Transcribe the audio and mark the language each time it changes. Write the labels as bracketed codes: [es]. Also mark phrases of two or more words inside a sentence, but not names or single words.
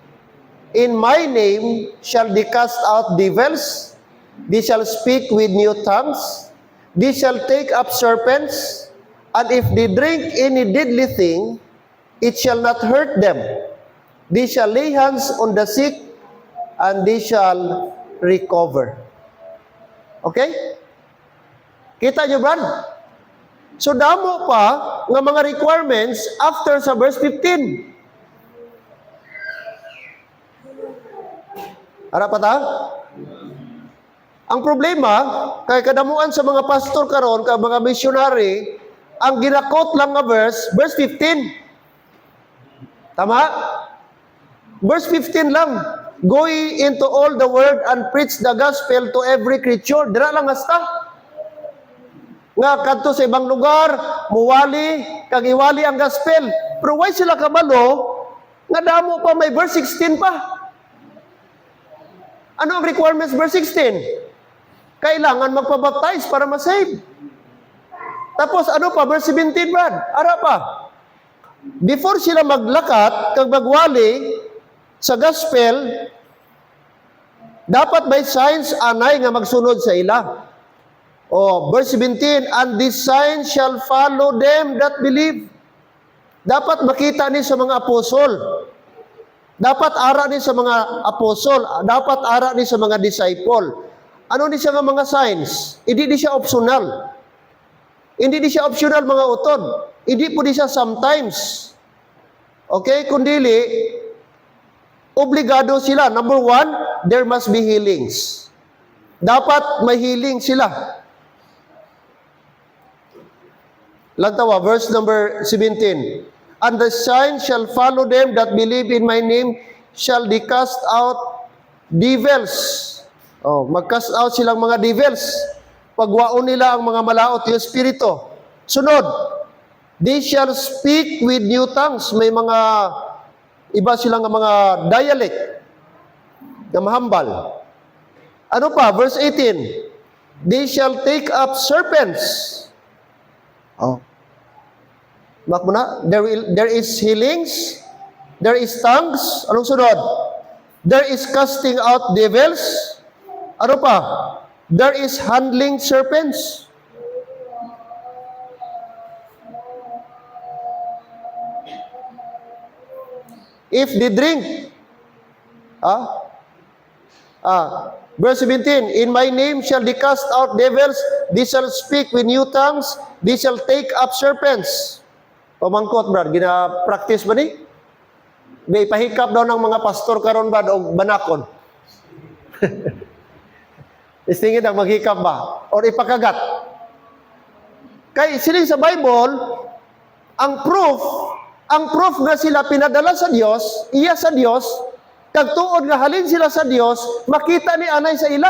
[en] In my name shall they cast out devils, they shall speak with new tongues, they shall take up serpents, and if they drink any deadly thing, it shall not hurt them. They shall lay hands on the sick, and they shall recover. [hil] Okay? Kita nyo, Brad? So, damo pa ng mga requirements after sa verse 15. Harap pa ta? Ang problema, kay kadamuan sa mga pastor karon, kay mga missionary, ang ginakot lang nga verse 15. Tama? Verse 15 lang. [en] Go ye into all the world and preach the gospel to every creature. [hil] Dira lang hasta. Nga kadto sa ibang lugar, muwali, kag iwali ang gospel. Pero why sila kabalo, nga damo pa may verse 16 pa? Ano ang requirements verse 16? Kailangan magpabaptize para ma-save. Tapos ano pa, verse 17, Brad? Ara pa. Before sila maglakat, kag magwali sa gospel, dapat may signs anay nga magsunod sa ila. [en] Oh, verse 17, and these signs shall follow them that believe. [hil] Dapat makita ni sa mga apostol. Dapat ara ni sa mga apostol. Dapat ara ni sa mga disciple. Ano ni siya nga mga signs? Hindi di siya optional. Hindi di siya optional mga utod. Hindi po di siya sometimes. Okay? Kundili, obligado sila. [en] Number 1, there must be healings. [hil] Dapat may healing sila. Lantawa, [en] verse number 17. And the sign shall follow them that believe in my name, shall they cast out devils. [hil] Oh, mag-cast out silang mga devils. Pagwaon nila ang mga malaot yung espiritu. Sunod, [en] they shall speak with new tongues. [hil] May mga iba silang mga dialect na mahambal. Ano pa? Verse 18. [en] They shall take up serpents. [hil] Oh. Mak mo na? [en] There is healings. There is tongues. [hil] Anong sunod? [en] There is casting out devils. [hil] Ano pa? [en] there is handling serpents. If they drink, verse 17, in my name shall they cast out devils, they shall speak with new tongues, they shall take up serpents. [hil] Pamangkot, brad, gina-practice ba ni? May pahikap daw ng mga pastor karon ba o banakon? Istingin ang maghikap ba? O ipakagat? Kay siling sa Bible, ang proof nga sila pinadala sa Dios, iya sa Dios, kag tuod nga halin sila sa Dios, makita ni anay sa ila.